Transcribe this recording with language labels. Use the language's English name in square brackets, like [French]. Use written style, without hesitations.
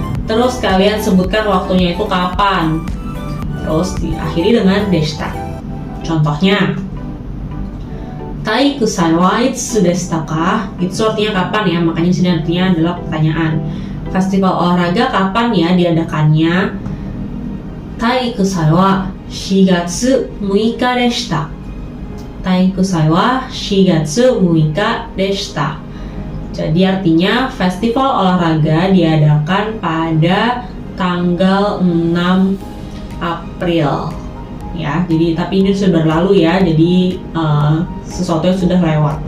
[Indonesian] Terus kalian sebutkan waktunya itu kapan. Terus diakhiri dengan deshita. Contohnya, [Japanese] Taikusai wa itsu deshita ka? [Indonesian] Itu artinya kapan ya, makanya di sini artinya adalah pertanyaan. Festival olahraga kapan ya diadakannya? [Japanese] Taikusai wa 4月6日でした。体育祭は4月6日でした。 [Indonesian] Jadi artinya festival olahraga diadakan pada tanggal 6 April. Ya, jadi tapi ini sudah berlalu ya, jadi sesuatu yang sudah lewat.